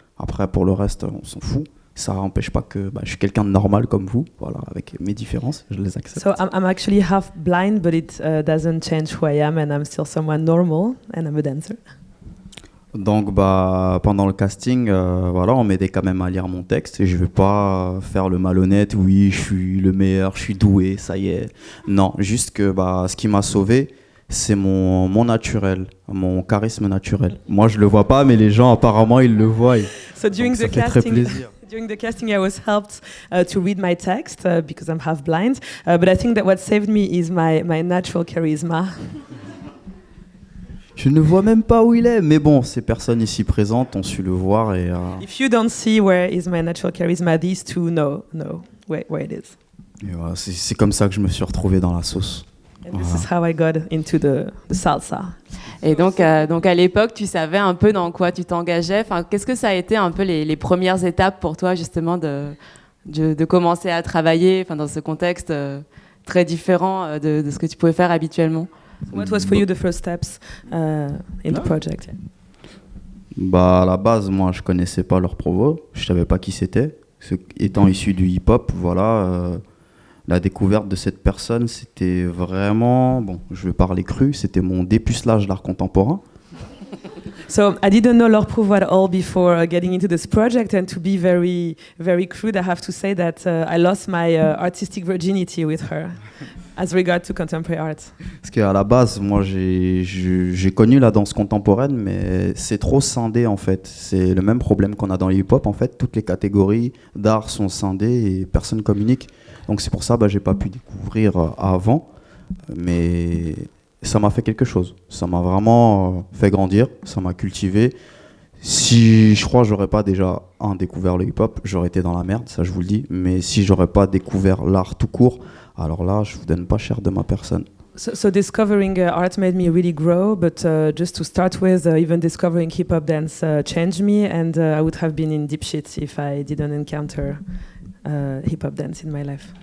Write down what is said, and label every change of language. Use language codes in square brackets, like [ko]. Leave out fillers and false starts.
[fr] Après, pour le reste, on s'en fout. Ça n'empêche pas que je suis quelqu'un de normal comme vous, voilà, avec mes différences, je les accepte. [en] So I'm actually half blind, but it doesn't change who I am, and I'm still someone normal, and I'm a dancer. [fr] Donc pendant le casting, voilà, on m'aidait quand même à lire mon texte et je vais pas faire le malhonnête, oui, je suis le meilleur, je suis doué, ça y est. Non, juste que ce qui m'a sauvé, c'est mon naturel, mon charisme naturel. Moi, je le vois pas, mais les gens apparemment ils le voient. [en] So during [fr] ça [en] the [fr] fait très plaisir. [en] During the casting, I was helped to read my text because I'm half blind. But I think that what saved me is my natural charisma. [fr] Je ne vois même pas où il est, mais bon, ces personnes ici présentes ont su le voir et. [en] If you don't see where is my natural charisma, these two know where it is. [fr] Et voilà, c'est comme ça que je me suis retrouvé dans la sauce. [en] And this is how I got into the salsa. [fr] Et donc à l'époque, tu savais un peu dans quoi tu t'engageais. Enfin, qu'est-ce que ça a été un peu les premières étapes pour toi, justement, de commencer à travailler dans ce contexte très différent de ce que tu pouvais faire habituellement? [en] What was for you the first steps in the project? [fr] Bah, à la base, moi, je connaissais pas leur provo, je savais pas qui c'était. Étant issu du hip-hop, voilà, la découverte de cette personne, c'était vraiment, bon, je vais parler cru, c'était mon dépucelage d'art contemporain. [en] So I didn't know Laure Prouvost at all before getting into this project, and to be very, very crude, I have to say that I lost my artistic virginity with her, as regard to contemporary art. [fr] Parce qu'à la base, moi, j'ai connu la danse contemporaine, mais c'est trop scindé en fait. C'est le même problème qu'on a dans le hip-hop en fait. Toutes les catégories d'art sont scindées et personne communique. Donc c'est pour ça, j'ai pas pu découvrir avant, mais ça m'a fait quelque chose. Ça m'a vraiment fait grandir, ça m'a cultivé. Si je crois j'aurais pas déjà découvert le hip-hop, j'aurais été dans la merde, ça je vous le dis. Mais si j'aurais pas découvert l'art tout court, alors là, je vous donne pas cher de ma personne. [en] So discovering art made me really grow, but just to start with, even discovering hip-hop dance changed me, and I would have been in deep shit if I didn't encounter hip-hop dance in my life.